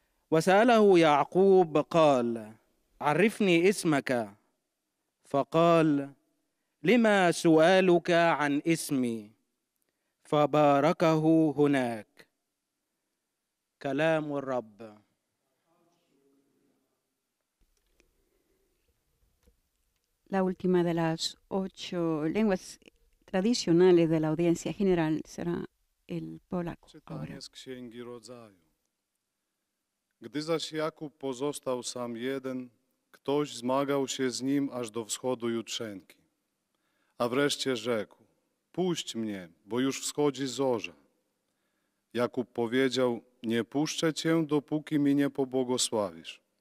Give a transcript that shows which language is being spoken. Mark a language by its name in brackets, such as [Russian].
[Arabic] وسأله يعقوب قال عرفني اسمك فقال لما سؤالك عن اسمي فباركه هناك كلام الرب. [Spanish] La última de las 8 lenguas tradicionales de la audiencia general será el polaco. [Polish] Czytanie z Księgi Rodzaju. Gdy zaś Jakub pozostał sam jeden, ktoś zmagał się z nim aż do wschodu jutrzenki. A wreszcie rzekł, puść mnie, bo już wschodzi zorza. Jakub powiedział, nie puszczę cię, dopóki mi nie pobłogosławisz.